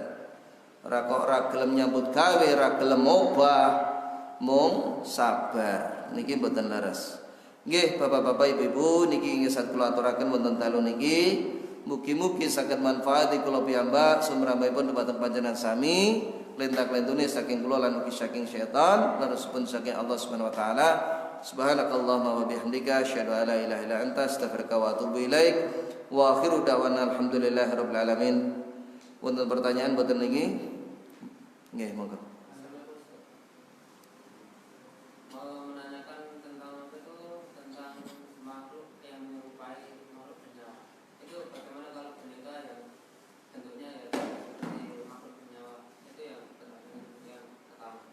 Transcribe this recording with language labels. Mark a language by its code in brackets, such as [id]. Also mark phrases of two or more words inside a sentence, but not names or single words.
[jv] Ora kok ora gelem nyambut gawe, ora gelem obah, mung sabar. Niki mboten leres. Nggih, Bapak-bapak, Ibu-ibu, niki ingkang kula aturaken wonten dalu niki. Mugi-mugi saged manfaat kula piyambak sumrambahipun dhumateng panjenengan sami, lentak-lentune saking kula lan ugi saking setan, larasipun saking Allah [ar] سبحانه وتعالى. سبحانك اللهم وبحمدك أشهد أن لا إله إلا أنت أستغفرك وأتوب إليك. وآخر دعوانا الحمد لله رب العالمين. [jv] Wonten pertanyaan boten niki? Nggih, monggo. [id] Mau menanyakan tentang apa itu, tentang makhluk yang menyerupai makhluk bernyawa. Itu bagaimana kalau boneka yang bentuknya ya seperti makhluk bernyawa? Itu yang pertama.